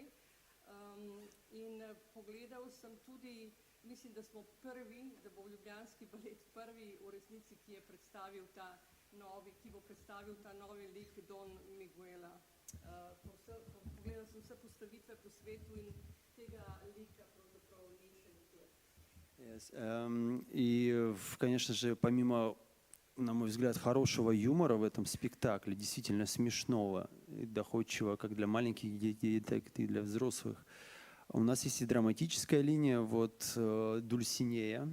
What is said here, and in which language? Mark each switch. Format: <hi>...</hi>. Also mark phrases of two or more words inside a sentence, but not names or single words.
<sl>In pogledal sem tudi, mislim, da smo prvi, da bo ljubljanski balet prvi v resnici, ki bo predstavil ta novi lik Don Miguela. Pogledal sem vse postavitve po svetu in tega lika pravzaprav ni še nikjer.</sl> <en>Yes.</en> <ru>И, конечно же, помимо, на мой взгляд, хорошего юмора в этом спектакле, действительно смешного и доходчивого как для маленьких детей, так и для взрослых, у нас есть и драматическая линия, вот Дульсинея.</ru>